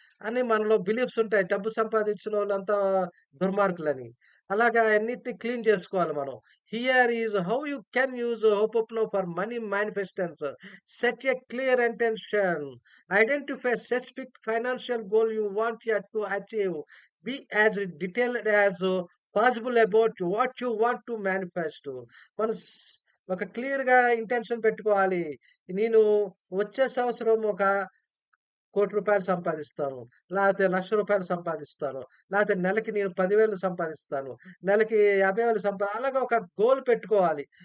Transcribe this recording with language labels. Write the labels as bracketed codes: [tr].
[te] అని మనలో బిలీఫ్స్ ఉంటాయి. డబ్బు సంపాదించినోళ్ళంతా దుర్మార్గులని. అలాగా అన్నిటిని క్లీన్ చేసుకోవాలి మనం. [en] Here is how you can use ho'oponopono for money manifestation. Set a clear intention. Identify specific financial goal you want to achieve. Be as detailed as possible about what you want to manifest. [te] మనం ఒక క్లియర్‌గా intention పెట్టుకోవాలి. నేను వచ్చే సంవత్సరం ఒక ₹1,00,00,000 సంపాదిస్తాను. లేతే ₹1,00,000 సంపాదిస్తాను. లేతే నెలకి నేను 10,000 సంపాదిస్తాను. నెలకి 50,000 అలాగా ఒక గోల్ పెట్టుకోవాలి.